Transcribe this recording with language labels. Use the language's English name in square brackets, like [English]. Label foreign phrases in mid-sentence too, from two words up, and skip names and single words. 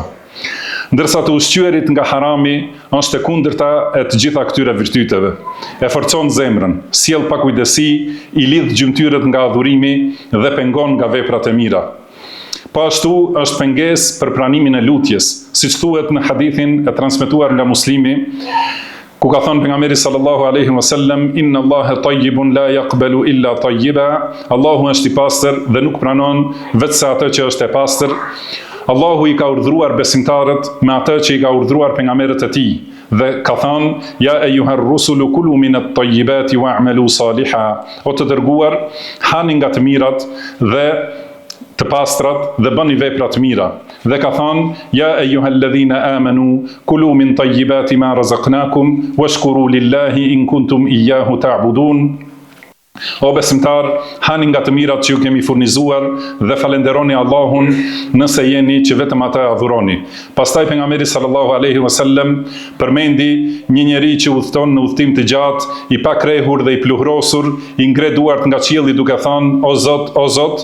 [Albanian] Ndërsa të ushqyerit nga harami është e kundërta e të gjitha këtyre virtyteve. E forcon zemrën, sjell pakujdesi, i lidh gjymtyrët nga adhurimi dhe pengon nga veprat e mira. Po ashtu është pengesë për pranimin e lutjes, siç thuhet në hadithin e transmetuar nga Muslimi, ku ka thënë pejgamberi [Arabic] صلى الله عليه وسلم: "إن الله طيب لا يقبل إلا طيبا." [Albanian] Allahu është i pastër dhe nuk pranon vetëm atë që është e pastër. Allahu i ka urdhëruar besimtarët me atë që i ka urdhëruar pejgamberët e tij dhe ka thënë: [Arabic] "يا أيها الرسل كلوا من الطيبات واعملوا صالحا." [Albanian] O të dërguar, hani nga të mirat dhe të pastrat dhe bëni vepra të mira. Dhe ka thënë: [Arabic] "يا أيها الذين آمنوا كلوا من طيبات ما رزقناكم واشكروا لله إن كنتم إياه تعبدون." [Albanian] O besimtar, hani nga të mirat që ju kemi furnizuar dhe falenderoni Allahun nëse jeni që vetëm ata e adhuroni. Pastaj pejgamberi [Arabic] صلى الله عليه وسلم [Albanian] përmendi një njeri që udhton në udhtim të gjatë, i pakrehur dhe i pluhrosur, i ngre duart nga qielli duke thënë: "O Zot, o Zot."